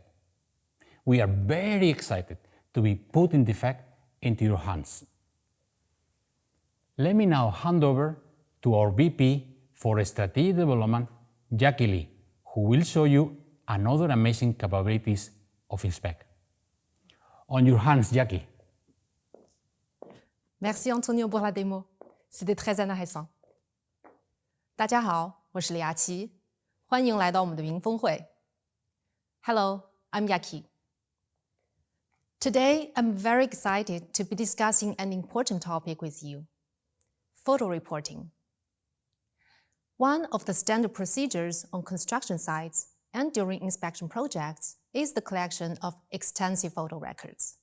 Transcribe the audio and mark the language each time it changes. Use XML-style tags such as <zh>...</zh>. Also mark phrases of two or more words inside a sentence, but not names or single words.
<en>We are very excited to be putting Defect into your hands. Let me now hand over to our VP for Strategic Development, Jackie Lee, who will show you another amazing capabilities of Inspect. On your hands, Jackie.</en> <fr>Merci Antonio pour la démo. C'était très intéressant.</fr> <zh>大家好，我是李雅琪，欢迎来到我们的云峰会。Hello,</zh> <en>I'm Yaki. Today, I'm very excited to be discussing an important topic with you: photo reporting. One of the standard procedures on construction sites and during inspection projects is the collection of extensive photo records.</en>